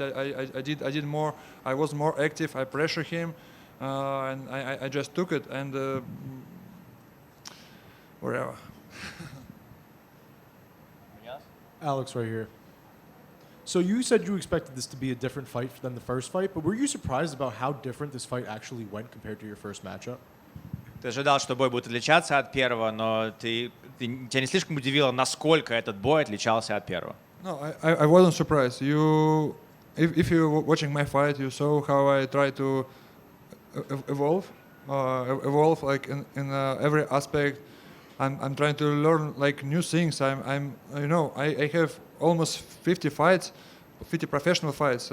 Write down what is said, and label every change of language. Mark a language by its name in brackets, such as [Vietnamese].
[English] I did more. I was more active. I pressured him, and I just took it and whatever. Alex, right here. So you said you expected this to be a different fight than the first fight, but were you surprised about how different this fight actually went compared to your first matchup? [Russian] Ты ожидал, что бой будет отличаться от первого, но тебя не слишком удивило, насколько этот бой отличался от первого? [English] No, I wasn't surprised. If you were watching my fight, you saw how I try to evolve like in every aspect. I'm trying to learn like new things. I have almost 50 fights, 50 professional fights.